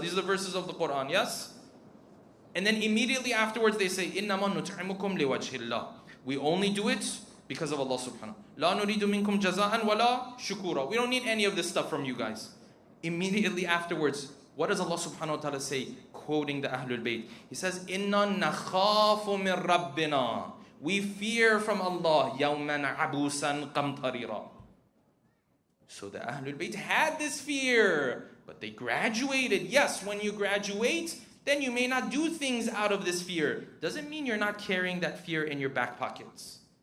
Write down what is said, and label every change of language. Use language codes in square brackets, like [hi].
[en] These are the verses of the Quran, yes? And then immediately afterwards they say, [ar] إِنَّمَا نُطْعِمُكُمْ لِوَجْهِ اللَّهِ. [en] We only do it because of Allah subhanahu wa ta'ala. [ar] لَا نُرِيدُ مِنْكُمْ جَزَاءً وَلَا شُكُورًا. [en] We don't need any of this stuff from you guys. Immediately afterwards, what does Allah subhanahu wa ta'ala say? Quoting the Ahlul Bayt. He says, [ar] إِنَّا نَخَافُ مِن رَبِّنَا. [en] We fear from Allah [ar] يَوْمًا عَبُوسًا قَمْطَرِيرًا. [en] So the Ahlul Bayt had this fear, but they graduated. Yes, when you graduate, then you may not do things out of this fear. Doesn't mean you're not carrying that fear in your back pockets.